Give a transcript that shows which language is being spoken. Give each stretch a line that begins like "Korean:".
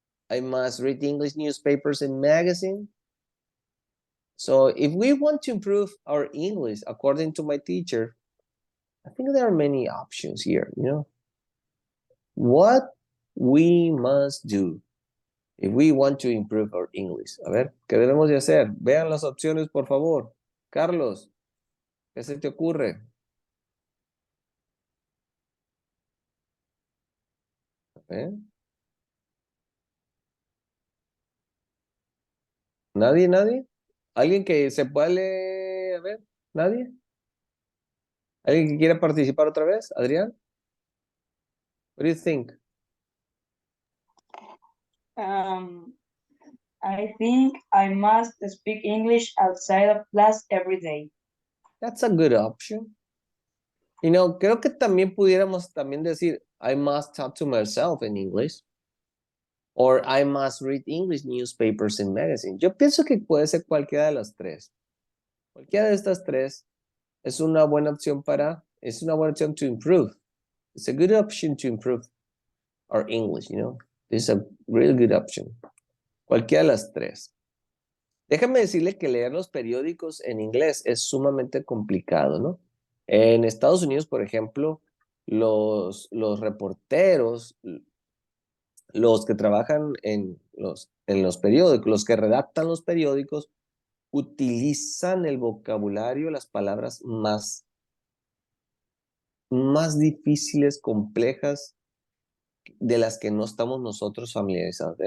English: I must read English newspapers and magazines. So if we want to improve our English, according to my teacher, I think there are many options here, you know. What we must do if we want to improve our English.
Spanish: A ver, ¿qué debemos de hacer? Vean las opciones, por favor. Carlos, ¿qué se te ocurre? A ver. ¿Nadie, nadie? ¿Alguien que se pueda leer? A ver, ¿nadie? ¿Alguien que quiera participar otra vez?
English: Adrián? What do you think? I think I must speak English outside of class every day. That's a good option. You know,
Spanish: creo que también pudiéramos también decir,
English: I must talk to myself in English. Or I must read English newspapers and magazines.
Spanish: Yo pienso que puede ser cualquiera de las tres. Cualquiera de estas tres es una buena opción es una buena opción to improve.
English: It's a good option to improve our English, you know. It's a really good option.
Spanish: Cualquiera de las tres. Déjame decirle que leer los periódicos en inglés es sumamente complicado, ¿no? En Estados Unidos, por ejemplo, los reporteros, los que trabajan en los periódicos, los que redactan los periódicos, utilizan el vocabulario, las palabras más difíciles, complejas, de las que no estamos nosotros familiarizados.